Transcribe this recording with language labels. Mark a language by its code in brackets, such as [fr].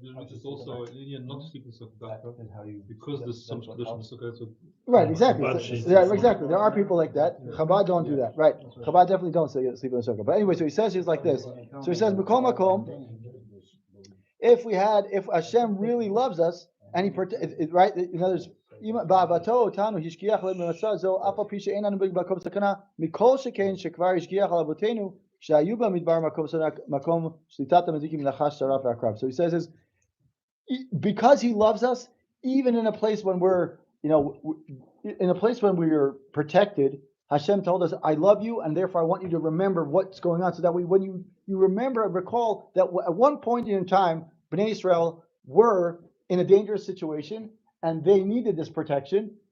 [en] It's also not sleeping because the sukkah. Right, exactly. Yeah, exactly. There are people like that. Chabad don't do that. Right. Chabad definitely don't sleep in the sukkah. But anyway, so he says he's like this. So he says, B'kol makom, if Hashem really loves us, and right, in other words, [he] בעבתו אותנו השגיח עלינו במסע זו, אף על פי שאין לנו במקום סכנה, מכל שכן שכבר השגיח על אבותינו, שהיו במדבר מקום שליטת המזיקים, נחש, שרף, ועקרב. [en] So he says is, because he loves us, even in a place when we're, in a place when we are protected, Hashem told us, I love you, and therefore I want you to remember what's going on, so that when you remember and recall that at one point in time, Bnei Israel were in a dangerous situation, and they needed this protection.